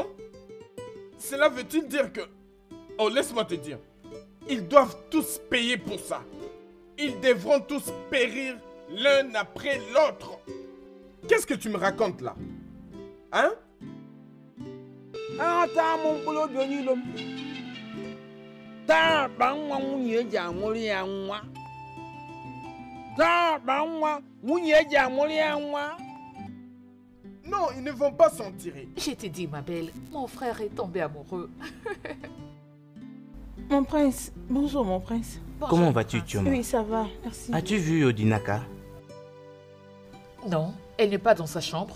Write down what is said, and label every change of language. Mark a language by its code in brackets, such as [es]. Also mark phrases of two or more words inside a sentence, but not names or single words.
[fr] Cela veut-il dire que... Oh, laisse-moi te dire. Ils doivent tous payer pour ça. Ils devront tous périr l'un après l'autre. Qu'est-ce que tu me racontes là? Hein? [ig] ata m mkpụrụ obi onye ilo m taa akpa nwa nwunye eji amụrụ ya nwa taa akpa nwa nwunye eji amụrụ ya nwa. [fr] Non, ils ne vont pas s'en tirer. Je t'ai dit, ma belle, mon frère est tombé amoureux. Mon prince, bonjour mon prince. Bonjour, Comment vas-tu, prince. Chioma? Oui, ça va, merci. As-tu vu Odinaka? Non, elle n'est pas dans sa chambre.